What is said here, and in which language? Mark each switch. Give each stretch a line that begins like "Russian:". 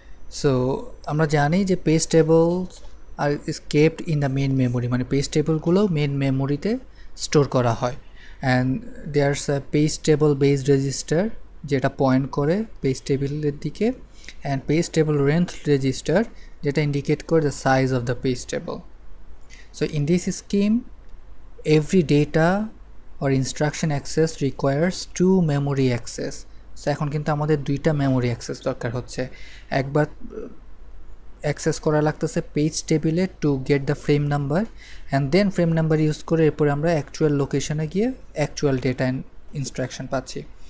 English: so আমরা জানি যে page tables are is kept in the main memory,
Bangla: মানে পেজ টেবলগুলো মেন মেমোরিতে স্টোর করা হয়।
English: and there's a page table based register
Bangla: যেটা পয়েন্ট করে পেজ টেবিলের দিকে,
English: and page table length register
Bangla: যেটা ইন্ডিকেট করে
English: The size of the page table. So in this scheme, every data or instruction access requires two memory access.
Bangla: So এখন কিন্তু আমাদের দুইটা মেমোরি অ্যাক্সেস দরকার হচ্ছে। একবার অ্যাক্সেস করা লাগতেছে পেজ টেবিলে
English: to get the frame number,
Bangla: and then frame number use করে এরপরে আমরা অ্যাকচুয়াল লোকেশনে গিয়ে অ্যাকচুয়াল ডেটা অ্যান্ড ইনস্ট্রাকশন পাচ্ছি।